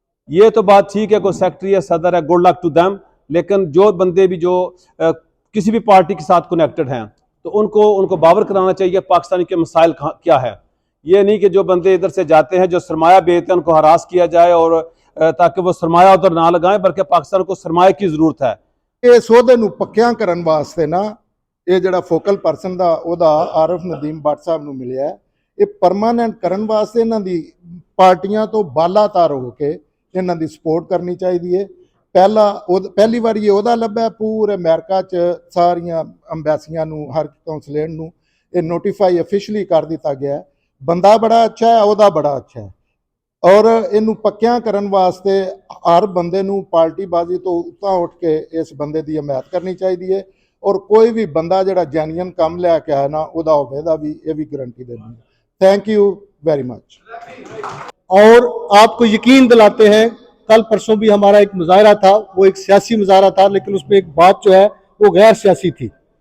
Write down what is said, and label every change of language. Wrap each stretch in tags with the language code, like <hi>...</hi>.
<hi>ये तो बात ठीक है, कोई सेक्रेटरी है, सदर है, गुड लक टू देम, लेकिन जो बंदे भी जो किसी भी पार्टी के साथ कनेक्टेड हैं तो उनको बावर कराना चाहिए पाकिस्तानी के मसाइल क्या है। ये नहीं कि जो बंदे इधर से जाते हैं, जो सरमाया बेचते हैं, उनको हरास किया जाए और ताकि वो सरमाया उधर ना लगाएं, बल्कि पाकिस्तान को सरमाए की ज़रूरत है।</hi> <pa>इस ਉਹਦੇ ਨੂੰ ਪੱਕਿਆਂ ਕਰਨ ਵਾਸਤੇ ਨਾ ਇਹ ਜਿਹੜਾ ਫੋਕਲ ਪਰਸਨ ਦਾ ਉਹਦਾ ਆਰਿਫ ਨਦੀਮ ਬੱਟ ਸਾਹਿਬ ਨੂੰ ਮਿਲਿਆ, ਇਹ ਪਰਮਾਨੈਂਟ ਕਰਨ ਵਾਸਤੇ ਇਹਨਾਂ ਦੀ ਪਾਰਟੀਆਂ ਤੋਂ ਬਾਲਾਤਾਰ ਹੋ ਕੇ ਇਹਨਾਂ ਦੀ ਸਪੋਰਟ ਕਰਨੀ ਚਾਹੀਦੀ ਹੈ। ਪਹਿਲੀ ਵਾਰੀ ਉਹਦਾ ਲੱਭਿਆ ਪੂਰੇ ਅਮਰੀਕਾ 'ਚ ਸਾਰੀਆਂ ਅੰਬੈਸੀਆਂ ਨੂੰ, ਹਰ ਕੌਂਸਲੇਟ ਨੂੰ ਇਹ ਨੋਟੀਫਾਈ ਅਫੀਸ਼ੀਅਲੀ ਕਰ ਦਿੱਤਾ ਗਿਆ। ਬੰਦਾ ਬੜਾ ਅੱਛਾ ਹੈ, ਉਹਦਾ ਬੜਾ ਅੱਛਾ ਹੈ, ਔਰ ਇਹਨੂੰ ਪੱਕਿਆਂ ਕਰਨ ਵਾਸਤੇ ਹਰ ਬੰਦੇ ਨੂੰ ਪਾਰਟੀਬਾਜ਼ੀ ਤੋਂ ਉੱਤਾਂ ਉੱਠ ਕੇ ਇਸ ਬੰਦੇ ਦੀ ਹਮਾਇਤ ਕਰਨੀ ਚਾਹੀਦੀ ਹੈ।</pa> <hi>और कोई भी बंदा जरा जेन्युइन काम लैके आया ना उदा होगा भी, ये भी गारंटी देनी है।</hi> <en>Thank you very much.</en> <hi>और आपको यकीन दिलाते हैं, कल परसों भी हमारा एक मुजाहरा था, वो एक सियासी मुजाहरा था, लेकिन उसमें एक बात जो है वो गैर सियासी थी।</hi>